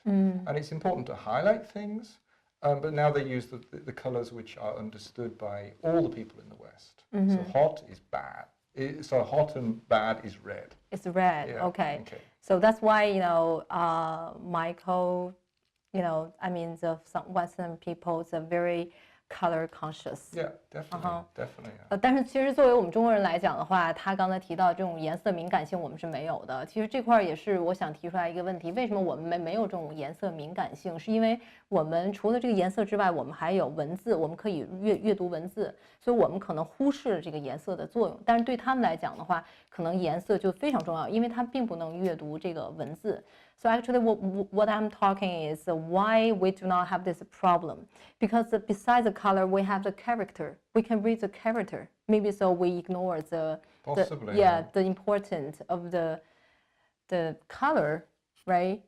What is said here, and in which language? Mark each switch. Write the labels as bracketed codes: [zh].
[en] And it's important to highlight things. But now they use the colours which are understood by all the people in the West. So hot is bad. So hot and bad is red. It's red. Yeah, Okay. okay. So that's why Michael, I mean some Western people are very color conscious. Yeah, definitely, definitely. Yeah. [zh] 但是其实作为我们中国人来讲的话，他刚才提到这种颜色敏感性我们是没有的。其实这块也是我想提出来一个问题，为什么我们没有这种颜色敏感性？是因为我们除了这个颜色之外，我们还有文字，我们可以阅读文字，所以我们可能忽视了这个颜色的作用。但是对他们来讲的话，可能颜色就非常重要，因为他并不能阅读这个文字。 [en] So actually what I'm talking is why we do not have this problem. Because besides the color, we have the character. We can read the character. Maybe so we ignore the importance of the color, right?